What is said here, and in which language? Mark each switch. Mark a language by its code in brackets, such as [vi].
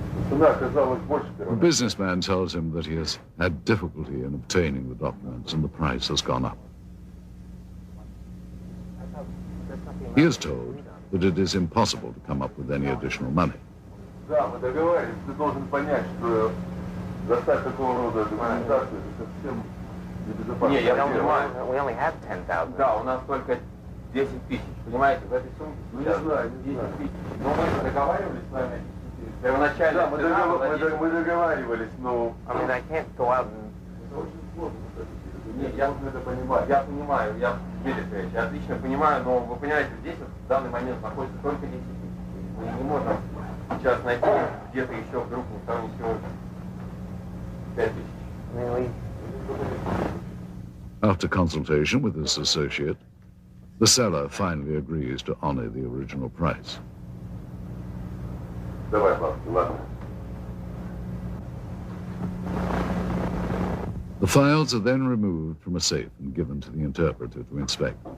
[en] The businessman tells him that he has had difficulty in obtaining the documents and the price has gone up. He is told that it is impossible to come up with any additional money. [ru] Да, мы договаривались, ты должен понять, что достать такого рода документацию это совсем небезопасно. Не, я понимаю, [en] we only have 10,000. [ru] Да, у нас только 10 тысяч, понимаете, в этой сумке сейчас 10 тысяч. Но мы договаривались с вами, первоначально... Да, мы договаривались, но... [en] I mean, I can't go out and... [ru] Это очень сложно, нет, я это понимаю, я понимаю, я отлично понимаю, но вы понимаете, здесь в данный момент находится только 10 тысяч. Мы не можем сейчас найти где-то еще вдруг там еще 5 тысяч. [en] After consultation with his associate, the seller finally agrees to honor the original price. [ru] Давай, ладно. [en] The files are then removed from a safe and given to the interpreter to inspect.